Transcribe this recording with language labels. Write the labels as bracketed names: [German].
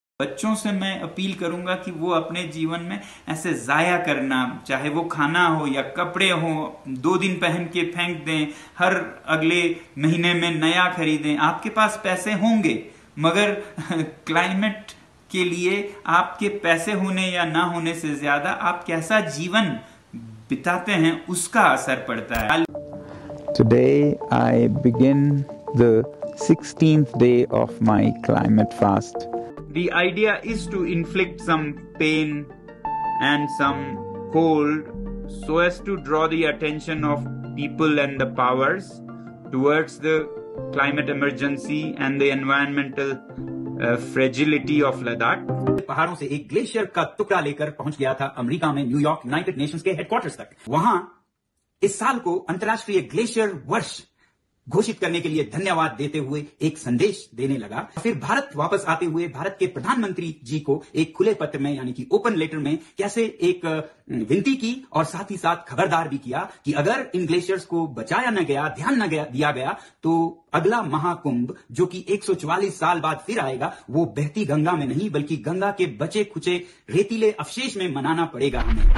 [Hindi] बच्चों से मैं अपील करूंगा कि वो अपने जीवन में ऐसे जाया करना, चाहे वो खाना हो या कपड़े हो, 2 दिन पहन के फेंक दें, हर अगले महीने में नया खरीदें। आपके पास पैसे होंगे, मगर क्लाइमेट के लिए आपके पैसे होने या ना होने से ज्यादा आप कैसा जीवन बिताते हैं उसका असर पड़ता है। [English] Today I begin the 16th day of my climate fast. The idea is to inflict some pain and some cold so as to draw the attention of people and the powers towards the climate emergency and the environmental fragility of Ladakh. [Hindi] पहाड़ों से एक glacier का टुकड़ा लेकर पहुंच गया था America में, न्यूयॉर्क, यूनाइटेड नेशंस के हेडक्वार्टर्स तक। वहां इस साल को अंतर्राष्ट्रीय ग्लेशियर वर्ष घोषित करने के लिए धन्यवाद देते हुए एक संदेश देने लगा। फिर भारत वापस आते हुए भारत के प्रधानमंत्री जी को एक खुले पत्र में यानी कि ओपन लेटर में कैसे एक विनती की और साथ ही साथ खबरदार भी किया कि अगर इन ग्लेशियर्स को बचाया न गया, ध्यान न दिया गया तो अगला महाकुंभ जो कि 144 साल बाद फिर आएगा वो बहती गंगा में नहीं बल्कि गंगा के बचे खुचे रेतीले अवशेष में मनाना पड़ेगा हमें।